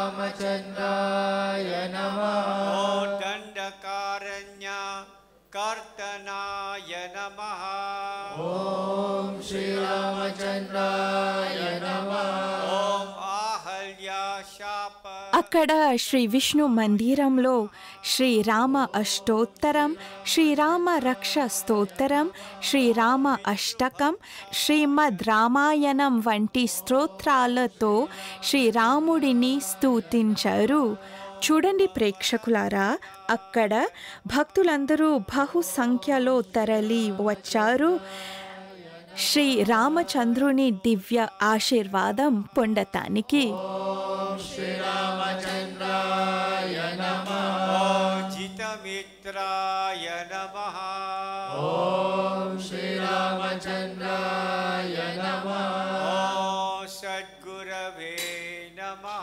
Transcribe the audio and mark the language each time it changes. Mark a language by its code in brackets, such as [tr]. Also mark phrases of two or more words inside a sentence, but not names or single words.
[sa] श्रीरामचन्द्राय नमः ॐ दण्डकारण्य कर्तनाय नमः ॐ श्रीरामचन्द्राय नमः ॐ आहल्या शाप [te] అక్కడ శ్రీ విష్ణు మందిరంలో శ్రీరామ అష్టోత్తరం, శ్రీరామ రక్ష స్తోత్రం, శ్రీరామ అష్టకం, శ్రీమద్ రామాయణం వంటి స్తోత్రాలతో శ్రీరాముడిని స్తుతించారు. చూడండి ప్రేక్షకులారా, అక్కడ భక్తులందరూ బహు సంఖ్యలో తరలి వచ్చారు శ్రీ రామచంద్రుని దివ్య ఆశీర్వాదం పొందటానికి. [sa] श्रीरामचन्द्राय नमः ॐ जितमित्राय नमः ॐ श्रीरामचन्द्राय नमः ॐ सद्गुरवे नमः